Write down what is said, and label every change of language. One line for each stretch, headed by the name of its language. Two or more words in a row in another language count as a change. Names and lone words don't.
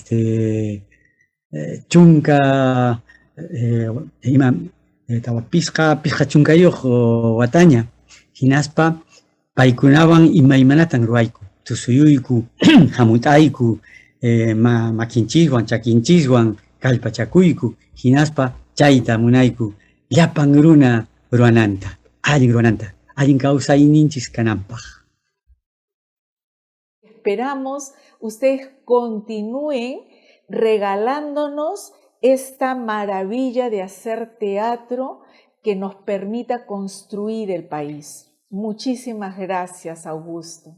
Quechua: chunka ima pisqa chunkayuq wataña, hinaspa paykunawan imaymanatan ruwayku, tusuyuyku, hamut'ayku, makinchikwan, chakinchikwan, kallpachakuyku, hinaspa chayta munayku, llapan runa ruwananta, allin kawsayninchis kananpaq.
Spanish: Esperamos ustedes continúen regalándonos esta maravilla de hacer teatro que nos permita construir el país. Muchísimas gracias, Augusto.